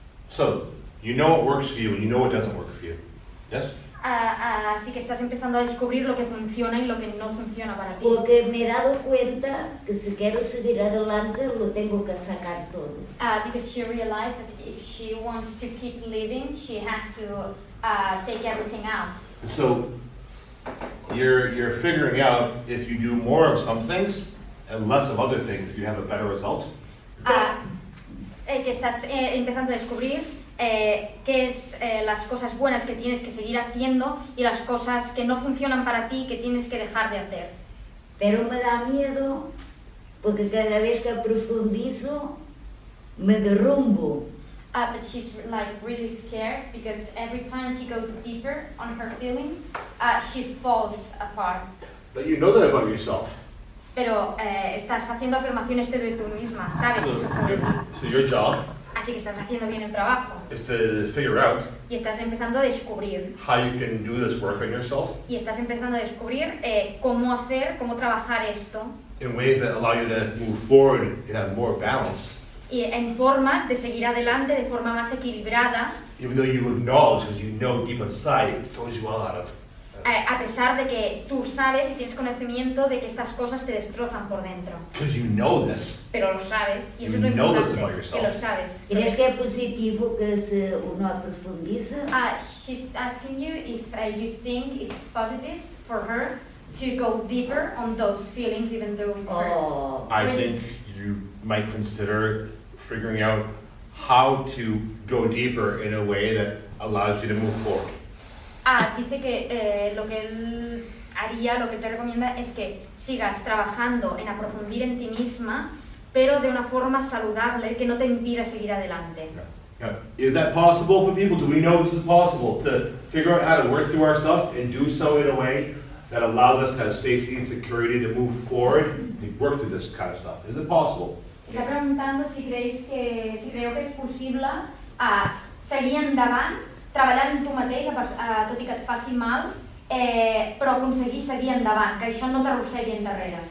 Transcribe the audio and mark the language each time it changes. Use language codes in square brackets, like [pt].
[en] So, you know what works for you and you know what doesn't work for you. Yes? [es] Así que estás empezando a descubrir lo que funciona y lo que no funciona para ti. Porque me he dado cuenta que si quiero seguir adelante lo tengo que sacar todo. [en] Because she realized that if she wants to keep living, she has to take everything out. So, you're figuring out if you do more of some things and less of other things, you have a better result. [es] Que estás empezando a descubrir qué es las cosas buenas que tienes que seguir haciendo y las cosas que no funcionan para ti que tienes que dejar de hacer. pero me da miedo porque cada vez que profundizo me derrumbo. [en] But she's like really scared because every time she goes deeper on her feelings, she falls apart. But you know that about yourself. [es] Pero estás haciendo afirmaciones de tú misma, sabes eso sobre ti. [en] So your job [es] Así que estás haciendo bien el trabajo [en] is to figure out [es] y estás empezando a descubrir. [en] how you can do this work on yourself [es] Y estás empezando a descubrir cómo trabajar esto [en] in ways that allow you to move forward and have more balance. [es] y en formas de seguir adelante de forma más equilibrada, [en] Even though you acknowledge, because you know deep inside, it throws you all out of. [es] a pesar de que tú sabes y tienes conocimiento de que estas cosas te destrozan por dentro. [en] Because you know this. [es] Pero lo sabes, y eso [en] You [es] es lo [en] know this [es] importante, [en] about yourself. [es] que lo sabes. ¿Crees que es positivo que se uno profundiza? [en] She's asking you if you think it's positive for her to go deeper on those feelings even though it hurts. Oh, I think you might consider figuring out how to go deeper in a way that allows you to move forward. [es] Dice que lo que él haría, lo que te recomienda es que sigas trabajando en aprofundir en ti misma, pero de una forma saludable que no te impida seguir adelante. [en] Now, is that possible for people? Do we know this is possible to figure out how to work through our stuff and do so in a way that allows us to have safety and security to move forward, to work through this kind of stuff? Is it possible? [ca] Està preguntando si creu que és possible seguir endavant, treballar en tu mateix, tot i que et faci mal, però aconseguir seguir endavant, que això no t'arrossegui endarrere.